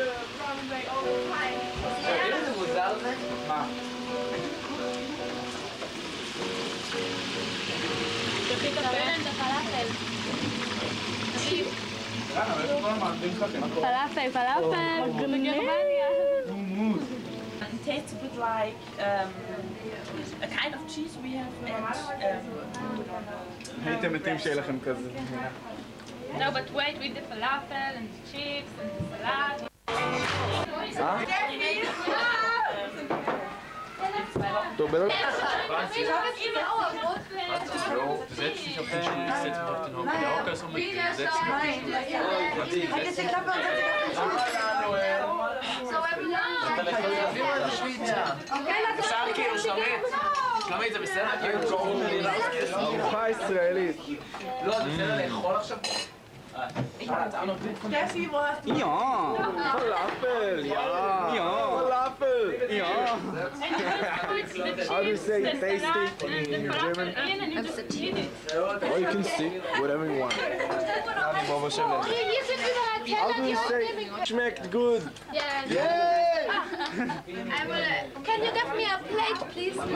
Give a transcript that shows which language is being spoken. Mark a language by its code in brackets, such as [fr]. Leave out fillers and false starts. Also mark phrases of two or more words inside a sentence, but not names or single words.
[he] איזה מוזר זה? מה? תביא את הפלאפל. פלאפל, בגרמניה. [en] It tastes a bit like a kind of cheese we have and [he] הייתם מתים שיהיה לכם כזה. [en] No, but wait with the falafel and the chips and the salad. [he] טוב, בטח. [de] Du setzt dich auf den Stuhl, ich setze mich auf den Hocker. Der Hocker ist umgekehrt. Du setzt dich auf den Stuhl. [he] אפשר כאילו, שלומית, זה בסדר? חי ישראלית. לא, זה בסדר לאכול עכשיו? [de] Steffi, wo hast du... [he] פלאפל, פלאפל. [en] How do you say tasty in German? Or you can say whatever you want. How do you say schmeckt good? Can you give me a plate, please?